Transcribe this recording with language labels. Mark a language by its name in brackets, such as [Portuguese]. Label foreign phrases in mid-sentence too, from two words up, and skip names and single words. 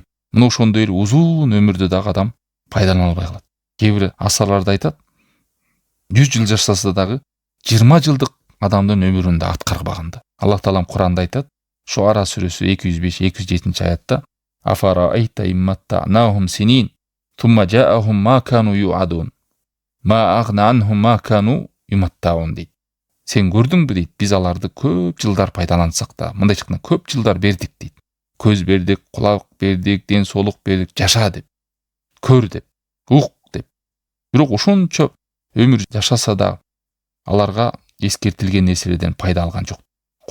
[Kyrgyz] Мына ошондой эле узун өмүрдө дагы адам пайдалана албай калат. Кээ бир асарларда айтат, 100 жыл жашаса дагы 20 жылдык адамдын өмүрүндө аткарбаганды. Аллах Таалам Куранда айтат, Шуара сүрөсү 205-207 аятта: [Arabic] أفرأيت إن متعناهم سنين ثم جاءهم ما كانوا يوعدون ما أغنى عنهم ما كانوا يمتعون дейт. [Kyrgyz] Сен көрдүңбү дейт, биз аларды көп жылдар пайдалансак да, мындайча айтканда көп жылдар бердик дейт. Көз бердик, кулак бердик, ден соолук бердик, жаша деп, көр деп, ук деп. Бирок ошончо өмүр жашаса да аларга эскертилген нерселерден пайда алган жок.